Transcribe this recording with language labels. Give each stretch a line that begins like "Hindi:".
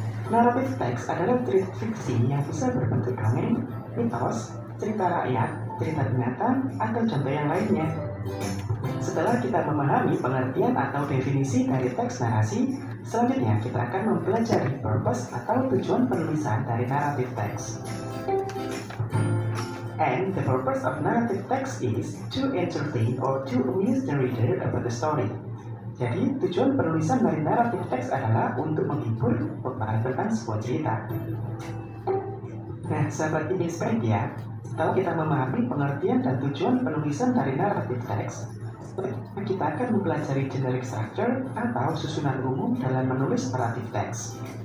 Indonesian: Narrative text adalah cerita fiksi yang bisa berbentuk dongeng, mitos, cerita rakyat, cerita binatang, atau contoh yang lainnya. Setelah kita memahami pengertian atau definisi dari teks narasi, selanjutnya kita akan mempelajari purpose atau tujuan penulisan dari narrative text.
English: And the purpose of narrative text is to entertain or to amuse the reader about the story.
Indonesian: Jadi, tujuan penulisan dari narrative text adalah untuk menghibur pembaca tentang sebuah cerita. Nah, sahabat Ingin-Media, setelah kita memahami pengertian dan tujuan penulisan dari narrative text, kita akan mempelajari generic structure atau susunan umum dalam menulis narrative text.